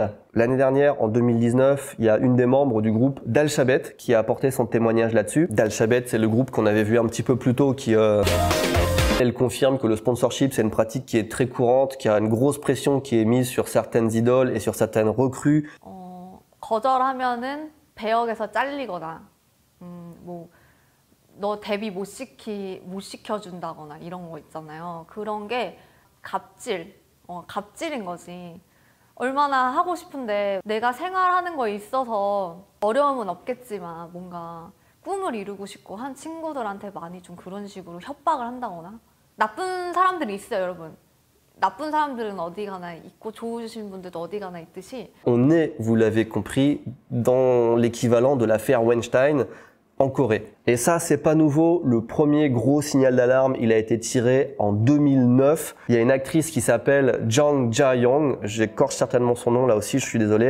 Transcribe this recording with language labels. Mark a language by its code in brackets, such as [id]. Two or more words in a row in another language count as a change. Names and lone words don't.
[fr] L'année dernière, en 2019, il y a une des membres du groupe Dal Shabet qui a apporté son témoignage là-dessus. Dal Shabet, c'est le groupe qu'on avait vu un petit peu plus tôt qui... Elle confirme que le sponsorship, c'est une pratique qui est très courante, qu'il y a une grosse pression qui est mise sur certaines idoles et sur certaines recrues. [ko] 거절하면은 배역에서 잘리거나 너 데뷔 못 시켜준다거나 이런 거 있잖아요. 그런 게 갑질인 거지. 얼마나 하고 싶은데 내가 생활하는 거에 있어서 어려움은 없겠지만 뭔가 꿈을 이루고 싶고 한 친구들한테 많이 좀 그런 식으로 협박을 한다거나 나쁜 사람들이 있어요, 여러분. 나쁜 사람들은 어디 가나 있고 좋으신 분들도 어디 가나 있듯이. [fr] On est, vous l'avez compris, dans l'équivalent de l'affaire Weinstein en Corée. Et ça, c'est pas nouveau. Le premier gros signal d'alarme, il a été tiré en 2009. Il y a une actrice qui s'appelle Jang Ja-young. J'écorche certainement son nom là aussi, je suis désolé.